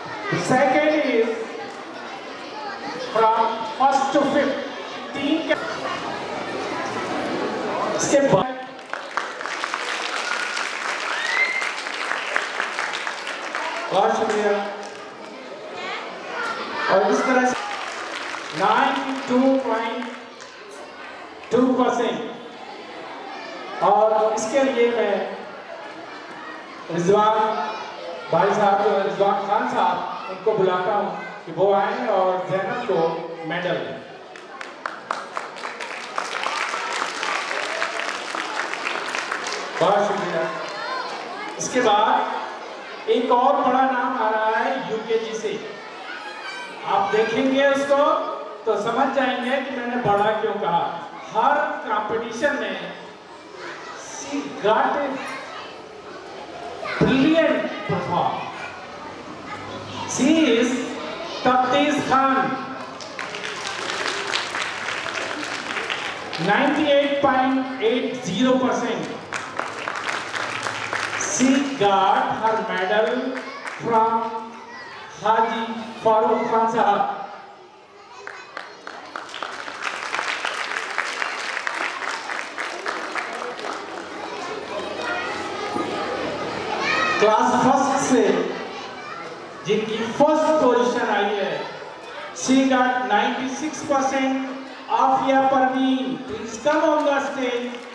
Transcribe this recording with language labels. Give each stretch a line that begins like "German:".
English: The second is from first to fifth.
Hindi: तीन इसके बाद बहुत शुक्रिया। और इस तरह से 92.2% और इसके लिए मैं रिजवान भाई साहब जो रिजवान खान साहब उनको बुलाता हूं कि वो आए और जैनब को मेडल दें। बहुत शुक्रिया। इसके बाद एक और बड़ा नाम आ रहा है यूकेजी से। आप देखेंगे उसको तो समझ जाएंगे कि मैंने बड़ा क्यों कहा। हर कंपटीशन में
English: she got a brilliant performance. She is Tafteez Khan, 98.80%. She got her medal from Haji Farooq Khan Sahab.
Hindi: Class first से जिनकी फर्स्ट पोजीशन आई है,
English: she got 96%. Afia Parveen, please come on the stage.